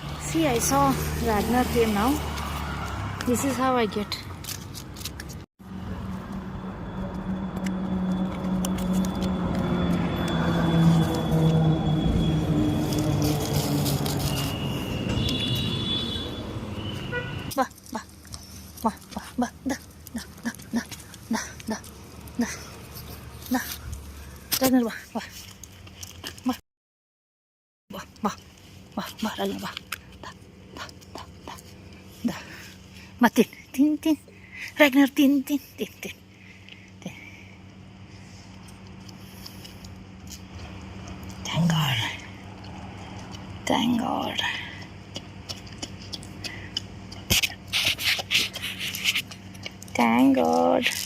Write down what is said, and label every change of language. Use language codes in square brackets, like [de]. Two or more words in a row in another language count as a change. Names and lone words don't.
[en] See, I saw Ragnar came now. This is how I get. Ba, ba, ba, ba, ba, da, da, da, da, da, da, da, da. Ragnar, ba, ba, ba, ba, ba, ba, ba, Ragnar, ba, da, da, da, da, da. Ba, tin, tin, tin. Ragnar, tin, tin, tin, tin, tin. Thank God. Thank God. Thank God.